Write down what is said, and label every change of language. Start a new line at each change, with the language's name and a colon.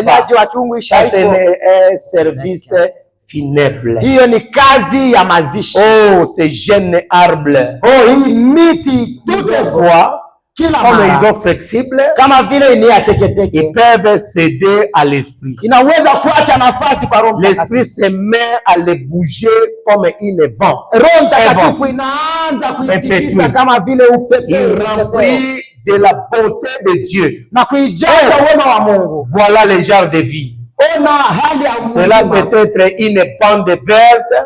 Swahili: Uponyaji wa kiungu
French: Ça c'est un service funèbre.
Swahili: Hiyo ni kazi ya mazishi.
French: Oh, ces jeunes arbres,
Swahili: oh, hii miti
French: toutefois, comme ils sont flexibles,
Swahili: kama vile ni ya teketeke,
French: ils peuvent céder à l'esprit.
Swahili: Inaweza kuacha nafasi kwa Roho Mtakatifu.
French: L'esprit se met à les bouger comme une vent.
Swahili: Roho Mtakatifu inaanza kuitikisa kama vile upepo.
French: Il remplit de la bonté de Dieu.
Swahili: Na kuijaza wema wa Mungu.
French: Voilà le genre de vie. Cela peut être une bande verte.